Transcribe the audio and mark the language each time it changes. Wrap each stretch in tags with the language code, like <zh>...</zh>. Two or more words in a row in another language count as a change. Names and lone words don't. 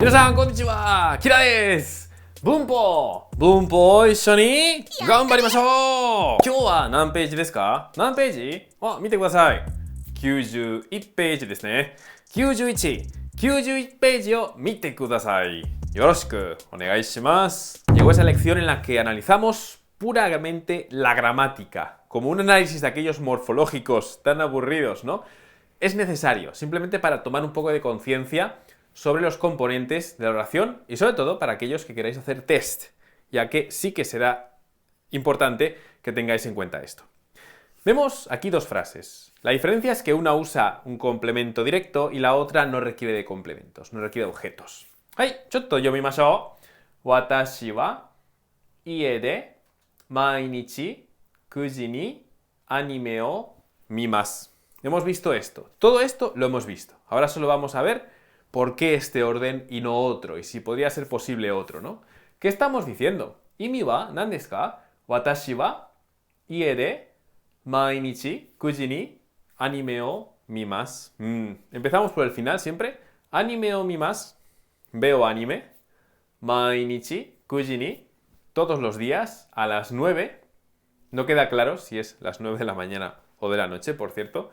<ja>皆さんこんにちは、キラです。文法を一緒に頑張りましょう。今日は何ページですか？何ページ？見てください。91ページですね。91ページを見てください。よろしくお願いします。</ja> <es>Llegó esa lección en la que analizamos puramente la gramática, como un análisis de aquellos morfológicos tan aburridos, ¿no? Es necesario, simplemente para tomar un poco de conciencia sobre los componentes de la oración y sobre todo para aquellos que queráis hacer test, ya que sí que será importante que tengáis en cuenta esto. Vemos aquí dos frases. La diferencia es que una usa un complemento directo y la otra no requiere de complementos, no requiere de objetos.</es> <ja>はい、ちょっと読みましょう. 私は家で毎日9にアニメを見ます.</ja> <es>Hemos visto esto. Todo esto lo hemos visto. Ahora solo vamos a ver por qué este orden y no otro, y si podría ser posible otro, ¿no? ¿Qué estamos diciendo?</es> <ja>意味は何ですか? 私は家で毎日9にアニメを見ます.</ja> <es>Empezamos por el final siempre.</es> <ja>アニメを見ます.</ja> <es>Veo anime.</es> <ja>毎日9に.</ja> <es>Todos los días a las 9. No queda claro si es las 9 de la mañana o de la noche, por cierto.</es>